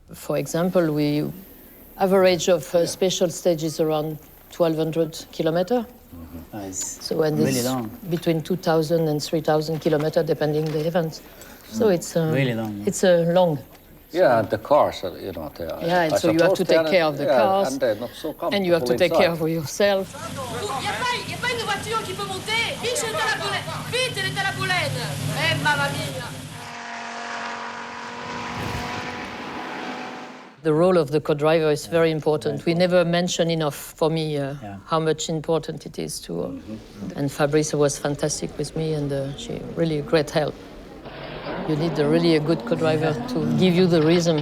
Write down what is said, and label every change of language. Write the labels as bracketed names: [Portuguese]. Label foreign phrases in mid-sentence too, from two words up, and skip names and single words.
[English] For example, we average of special stages around 1,200 kilometers. Nice. So and really it's long. between 2,000 and 3,000 kilometers, depending the events. So it's really long. It's a long. Yeah, and the cars, you know, they are. Yeah, and so you have to take care of the cars, and they're not so comfortable and you have to take inside. care of yourself. [French] Il n'y a pas une voiture qui peut monter. Vite, elle est à la boulette. Vite, elle est à la boulette. [Italian] Eh, mamma mia. [English] The role of the co-driver is very important. We never mention enough, for me, how much important it is to. And Fabrice was fantastic with me, and she really a great help. You need really a good co-driver to give you the rhythm.